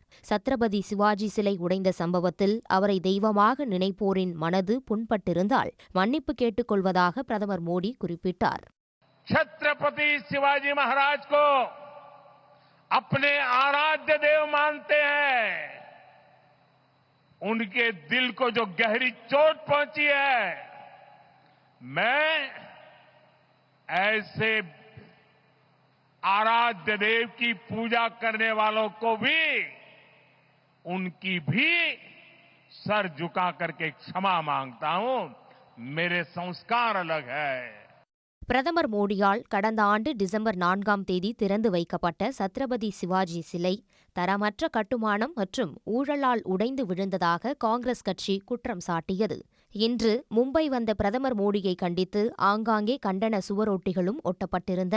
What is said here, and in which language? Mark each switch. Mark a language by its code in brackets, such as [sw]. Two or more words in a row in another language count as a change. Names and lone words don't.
[ta] சத்ரபதி சிவாஜி சிலை உடைந்த சம்பவத்தில் அவரை தெய்வமாக நினைப்போரின் மனது புண்பட்டிருந்தால் மன்னிப்பு கேட்டுக் கொள்வதாக பிரதமர் மோடி குறிப்பிட்டார். [hi] छत्रपति शिवाजी महाराज को अपने आराध्य देव मानते हैं. उनके दिल को जो गहरी चोट पहुंची है, मैं ऐसे आराध्य देव की पूजा करने वालों को भी उनकी भी सर झुका करके क्षमा मांगता हूं. मेरे संस्कार अलग है. [ta] பிரதமர் மோடியால் கடந்த ஆண்டு டிசம்பர் 4ஆம் தேதி திறந்து வைக்கப்பட்ட சத்ரபதி சிவாஜி சிலை தரமற்ற கட்டுமானம் மற்றும் ஊழலால் உடைந்து விழுந்ததாக காங்கிரஸ் கட்சி குற்றம் சாட்டியது. இன்று மும்பை வந்த பிரதமர் மோடியை கண்டித்து ஆங்காங்கே கண்டன சுவரொட்டிகளும் ஒட்டப்பட்டிருந்தன.